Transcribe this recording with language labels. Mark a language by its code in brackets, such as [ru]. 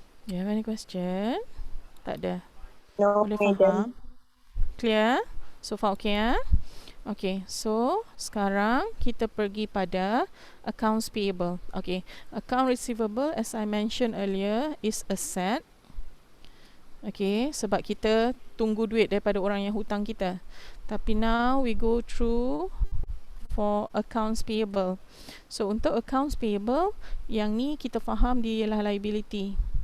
[en] You have any question? [ms] Tak ada? [en] No, [ms] Boleh [en] madam. [ms] faham? [en] Clear? So far okay ya? Okay, so [ms] sekarang kita pergi pada [en] accounts payable. Okay, account receivable as I mentioned earlier is asset. [ms] Okay, sebab kita tunggu duit daripada orang yang hutang kita. Tapi [en] now we go through for accounts payable. [ms] So untuk accounts payable, yang ni kita faham dia ialah liability.